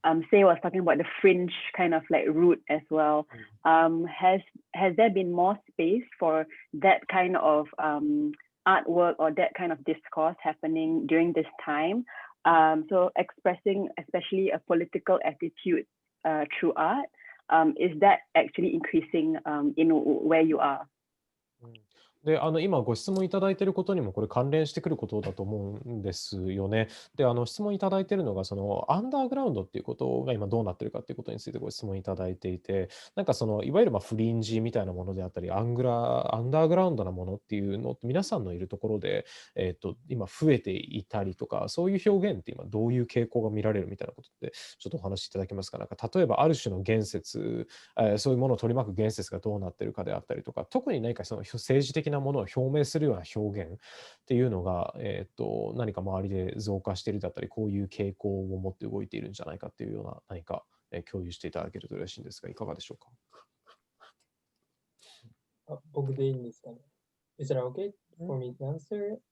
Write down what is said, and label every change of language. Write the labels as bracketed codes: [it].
[en] Say was talking about the fringe kind of like route as well. Has there been more space for that kind of artwork or that kind of discourse happening during this time? So expressing especially a political attitude through art, is that actually increasing in where you are? [ja] で、今ご質問いただいていることにもこれ関連してくることだと思うんですよね。で、質問いただいているのが、そのアンダーグラウンドっていうことが今どうなってるかっていうことについてご質問いただいていて、なんかそのいわゆるフリンジみたいなものであったり、アンダーグラウンドなものっていうのって皆さんのいるところで、今増えていたりとか、そういう表現って今どういう傾向が見られるみたいなことってちょっとお話しいただけますか。なんか例えばある種の言説、そういうものを取り巻く言説がどうなってるかであったりとか、特に何かその政治的なものを表明するような表現っていうのが、何か周りで増加しているだったり、こういう傾向を持って動いているんじゃないかっていうような何か、共有していただけると嬉しいんですが、いかがでしょうか。僕でいいんですかね。 [en] Is that okay for me to answer?